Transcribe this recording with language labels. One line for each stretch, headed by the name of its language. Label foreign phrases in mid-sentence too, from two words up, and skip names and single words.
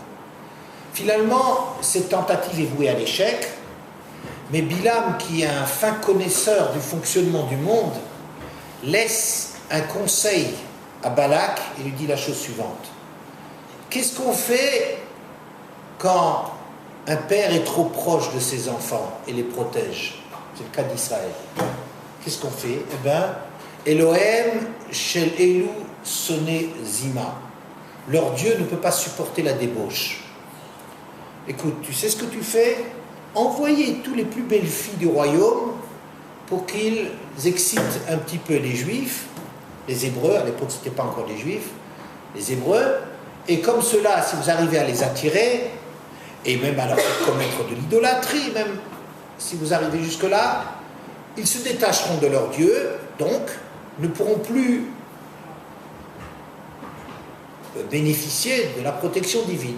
French: Finalement, cette tentative est vouée à l'échec, mais Bilham, qui est un fin connaisseur du fonctionnement du monde, laisse un conseil à Balak et lui dit la chose suivante. Qu'est-ce qu'on fait quand un père est trop proche de ses enfants et les protège? C'est le cas d'Israël. Qu'est-ce qu'on fait? Eh bien,
Hebrew: אלוהים של אלו שונא זימה.
French: Leur Dieu ne peut pas supporter la débauche. Écoute, tu sais ce que tu fais? Envoyez tous les plus belles filles du royaume pour qu'ils excitent un petit peu les Juifs, les Hébreux, à l'époque ce n'était pas encore les Juifs, les Hébreux, et comme cela, si vous arrivez à les attirer, et même à leur faire commettre de l'idolâtrie, même si vous arrivez jusque-là, ils se détacheront de leur Dieu, donc ne pourront plus bénéficier de la protection divine.